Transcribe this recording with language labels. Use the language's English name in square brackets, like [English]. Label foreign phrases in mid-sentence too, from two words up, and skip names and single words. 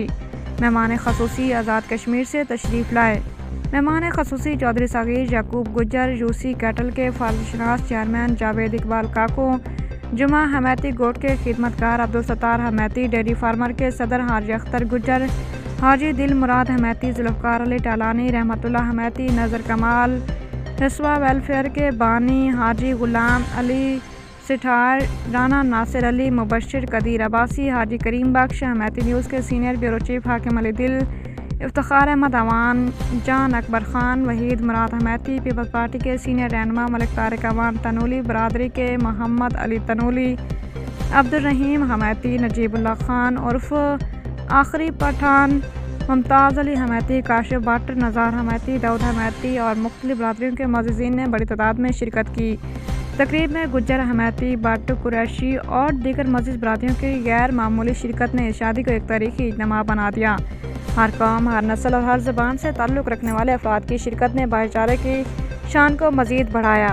[Urdu] مہمان خصوصی آزاد کشمیر سے تشریف لائے. مہمان خصوصی چوہدری صغیر یعقوب گجر، یوسی کیٹل کے فالشناس چیئرمین جاوید اقبال کاکو، جمعہ ہمیتی گوٹھ کے خدمتگار عبد الستار ہمیتی، ڈیری فارمر کے صدر حاجی اختر گجر, حاجی دل مراد ہمیتی، ذوالفقار علی ٹالانی، رحمت اللہ ہمیتی، نظر کمال، رسوا ویلفیئر کے بانی حاجی غلام علی سٹھار، رانا ناصر علی, مبشر قدیر عباسی، حاجی کریم بخش، ہمیتی نیوز کے [English] senior bureau chief [Urdu] حاکم علی دل، افتخار احمد اعوان، جان اکبر خان، وحید مراد ہمیتی، پیپلز پارٹی کے سینئر رہنما ملک طارق اعوان تنولی، برادری کے محمد علی تنولی، عبد الرحیم ہمیتی، نجیب اللہ خان عرف آخری پٹھان، ممتاز علی ہمیتی، کاشف بھٹ، نظار ہمیتی, داؤد ہمیتی اور مختلف برادریوں کے معززین نے بڑی تعداد میں شرکت کی. تقریب میں گجر، ہمیتی، بھٹ، قریشی اور دیگر مزید برادریوں کی غیر معمولی شرکت نے اس شادی کو ایک تاریخی اجتماع بنا دیا. ہر قوم، ہر نسل اور ہر زبان سے تعلق رکھنے والے افراد کی شرکت نے بھائی چارے کی شان کو مزید بڑھایا.